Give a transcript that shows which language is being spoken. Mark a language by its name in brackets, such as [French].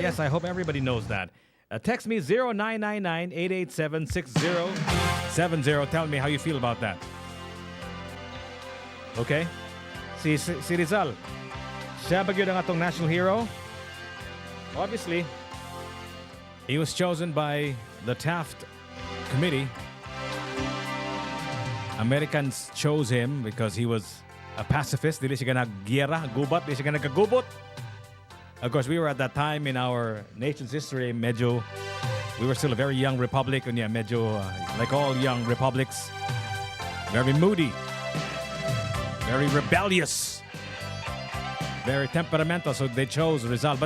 [English] Yes, I hope everybody knows that. Text me 0999-887-6070. Tell me how you feel about that. Okay? [Cebuano] Si Rizal, siya ba yun ang atong national hero? [English] Obviously, he was chosen by the Taft Committee. Americans chose him because he was a pacifist. [Cebuano] Dili siya nag-giyera, gubat. Dili siya nagkagubot. [English] Of course, we were at that time in our nation's history, we were still a very young republic, and yeah, like all young republics, very moody, very rebellious, very temperamental, so they chose Rizal.